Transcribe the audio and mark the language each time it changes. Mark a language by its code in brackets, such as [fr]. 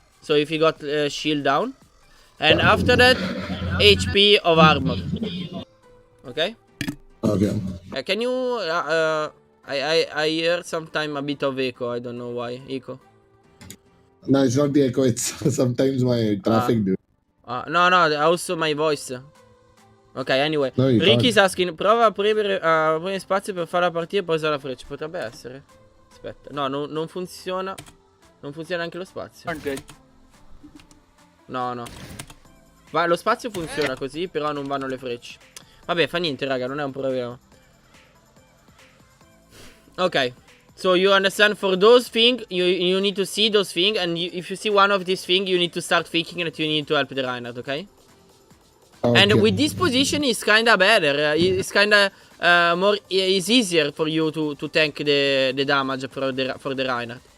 [en] So if you got shield down, and after that, HP of armor, okay? Okay. Can you I hear sometime a bit of echo. I don't know why. Echo. No, it's not the echo. It's sometimes my traffic, dude. No, also my voice. Ok, anyway. No, Ricky is asking, [it] prova a aprire spazio per fare la partita e poi usare la freccia. Potrebbe essere. Aspetta. No, non funziona. Non funziona anche lo spazio. No. Lo spazio funziona così, però non vanno le frecce. Vabbè, fa niente, raga, non è un problema. [en] Okay, so you understand, for those things, you need to see those things, and if you see one of these things, you need to start thinking that you need to help the Reinhardt, okay? And with this position, it's kinda better. It's kinda more. It's easier for you to tank the damage for the Reinhardt.